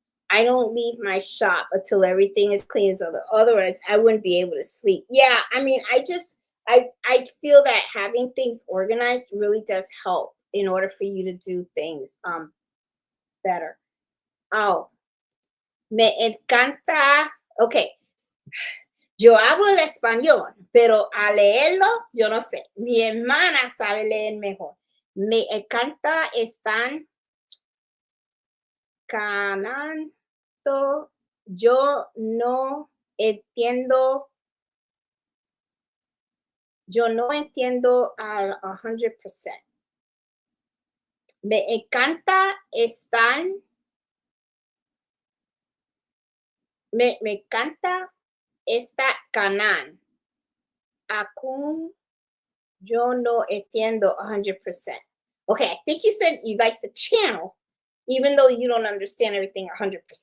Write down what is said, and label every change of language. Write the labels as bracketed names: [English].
[English] I don't leave my shop until everything is clean. So otherwise, I wouldn't be able to sleep. Yeah, I mean, I feel that having things organized really does help in order for you to do things better. [Spanish] Oh, me encanta. Okay, yo hablo el español, pero a leerlo yo no sé. Mi hermana sabe leer mejor. Me encanta están ganando. Yo no entiendo, yo no entiendo al 100%. Me encanta están, me encanta esta canal. Acún yo no entiendo 100%. [English] Okay, I think you said you like the channel, even though you don't understand everything 100%.